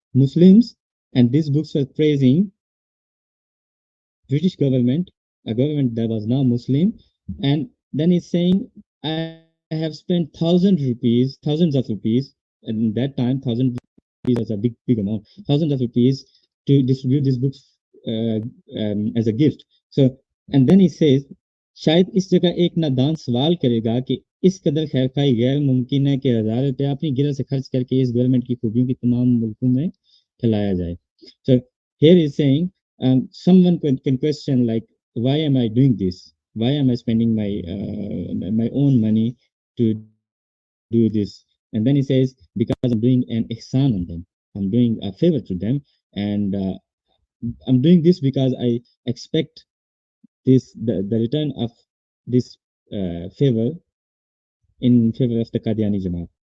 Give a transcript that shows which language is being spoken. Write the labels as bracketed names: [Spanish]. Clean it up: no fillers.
[English] Muslims, and these books were praising British government, a government that was now Muslim, and then he's saying, I have spent thousands of rupees, and in that time, 1,000 rupees was a big amount, thousands of rupees to distribute these books as a gift. So, and then he says, [Hindi] शायद इस जगह एक नादान सवाल करेगा कि इस कदर खैर खाई गैर मुमकिन है कि हजार रुपया अपनी गिरह से खर्च करके इस गवर्नमेंट की खूबियों की तमाम मुल्कों में फैलाया जाए. [English] So here is saying someone can question like, why am I doing this? Why am I spending my own money to do this? And then he says, because I'm doing an ihsan on them. I'm doing a favor to them, and I'm doing this because I expect the return of this favor in favor of the Qadiani Jamaat.